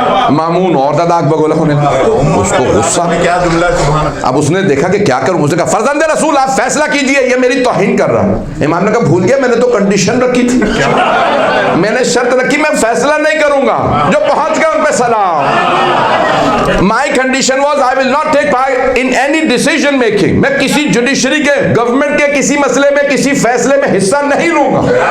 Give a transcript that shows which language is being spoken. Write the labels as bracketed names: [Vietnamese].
[Urdu] مامون اور زیادہ آگ بگولا ہونے اس کو غصہ. اب اس نے دیکھا کہ کیا کروں. اس نے کہا فرزند رسول آپ فیصلہ کیجئے, یہ میری توہین کر رہا. امام نے کہا بھول گیا, میں نے تو کنڈیشن رکھی تھی, میں نے شرط رکھی میں فیصلہ نہیں کروں گا, جو پہنچ گئے ان پہ سلام. [English] My condition was I will not take part in any decision making. [Urdu] میں کسی جوڈیشری کے, گورنمنٹ کے کسی مسئلے میں, کسی فیصلے میں حصہ نہیں لوں گا.